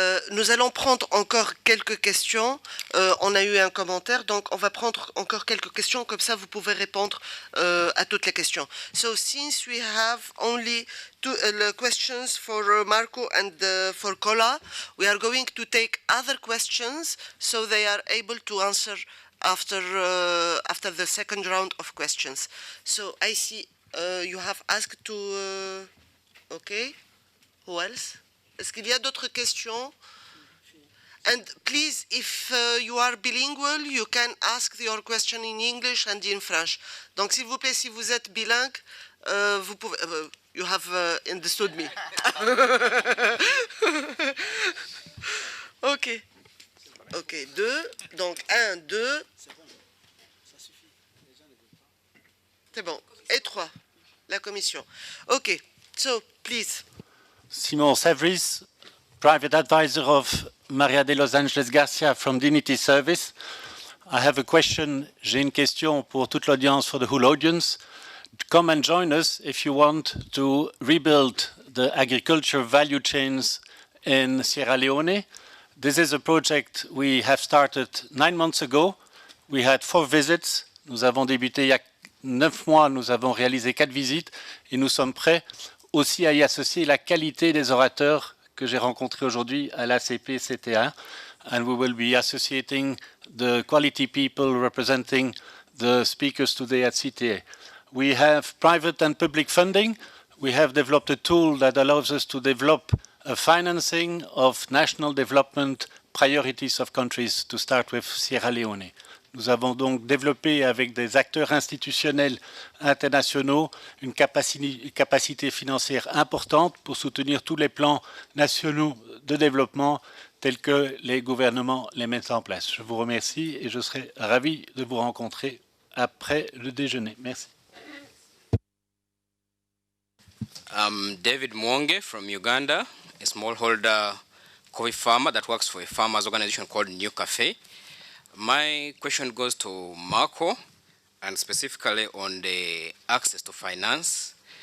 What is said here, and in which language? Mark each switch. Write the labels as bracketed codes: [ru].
[fr] Nous allons prendre encore quelques questions. On a eu un commentaire, donc on va prendre encore quelques questions, comme ça vous pouvez répondre à toutes les questions. [en] So since we have only two questions for Marco and for Cola, we are going to take other questions so they are able to answer after the second round of questions. So I see you have asked to... okay, who else? [fr] Est-ce qu'il y a d'autres questions? [en] And please, if you are bilingual, you can ask your question in English and in French. [fr] Donc, s'il vous plaît, si vous êtes bilingue, vous pouvez... [en] you have understood me. [fr] Ok. Ok, 2. Donc, 1, 2. C'est bon. Et 3. La commission. [en] Ok. So, please. Simon Savris, private advisor of Maria de Los Angeles Garcia from Dignity Service. I have a question. [fr] J'ai une question pour toute l'audience, [en] for the whole audience. Come and join us if you want to rebuild the agriculture value chains in Sierra Leone. This is a project we have started 9 months ago. We had 4 visits. [fr] Nous avons débuté il y a 9 mois. Nous avons réalisé 4 visites et nous sommes prêts aussi à y associer la qualité des orateurs que j'ai rencontrés aujourd'hui à l'ACP CTA. [en] And we will be associating the quality people representing the speakers today at CTA. We have private and public funding. We have developed a tool that allows us to develop a financing of national development priorities of countries, to start with Sierra Leone. [fr] Nous avons donc développé avec des acteurs institutionnels internationaux une capacité financière importante pour soutenir tous les plans nationaux de développement tels que les gouvernements les mettent en place. Je vous remercie et je serai ravi de vous rencontrer après le déjeuner. Merci. [en] I'm David Mwonge from Uganda, a smallholder coffee farmer that works for a farmers organization called New Cafe. My question goes to Marco, and specifically on the access to finance.